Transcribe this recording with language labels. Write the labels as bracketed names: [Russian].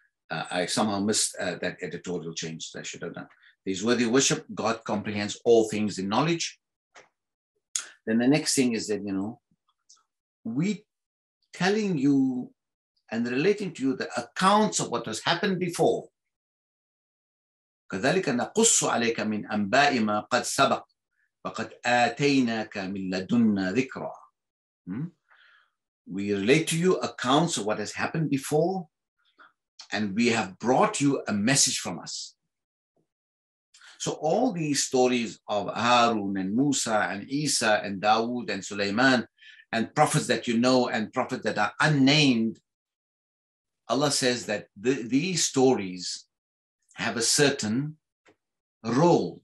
[English] I somehow missed that editorial change that I should have done. He's worthy of worship. God comprehends all things in knowledge. Then the next thing is that, we telling you and relating to you the accounts of what has happened before. [Arabic] كذلك نقص عليك من أنباء ما قد سبق وقد آتيناك من لدنا ذكرا. [English] We relate to you accounts of what has happened before, and we have brought you a message from us. So all these stories of Harun and Moosa and Isa and Dawood and Sulaiman and prophets that and prophets that are unnamed, Allah says that these stories have a certain role.